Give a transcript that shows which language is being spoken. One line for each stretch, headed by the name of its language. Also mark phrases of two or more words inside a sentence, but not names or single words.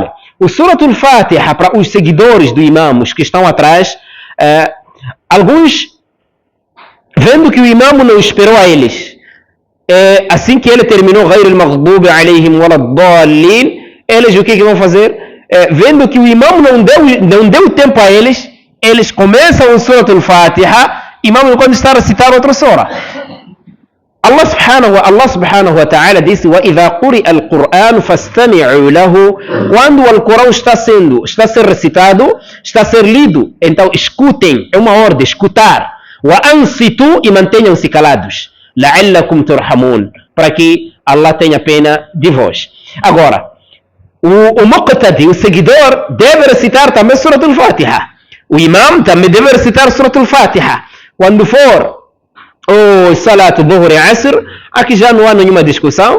Portuguese: O Suratu Al-Fatiha, para os seguidores do imam, os que estão atrás, alguns, vendo que o imam não esperou a eles, assim que ele terminou
Arabic: غير المغضوب عليهم ولا الضالين,
Portuguese: eles o que vão fazer? Vendo que o imam não deu tempo a eles, eles começam o Suratu Al-Fatiha, imam quando está a recitar outra sura.
Arabic: الله سبحانه وتعالى
Portuguese: disse:
Arabic: وَإِذَا قُرِئَ الْقُرْآنُ فَاسْتَمِعُوا لَهُ.
Portuguese: Quando o Alcorão está a ser recitado, está a ser lido, então escutem, é uma ordem, escutar. وَأَنْصِتُوا, e mantenham-se calados.
Arabic: لَعَلَّكُمْ تُرْحَمُونَ,
Portuguese: para que Allah tenha pena de vós. Agora, o muqtadi, o seguidor, deve recitar também Surah Al-Fatiha. O imam também deve recitar Surah Al-Fatiha. Quando for o Salat Dhuhr e Asr, aqui já não há nenhuma discussão.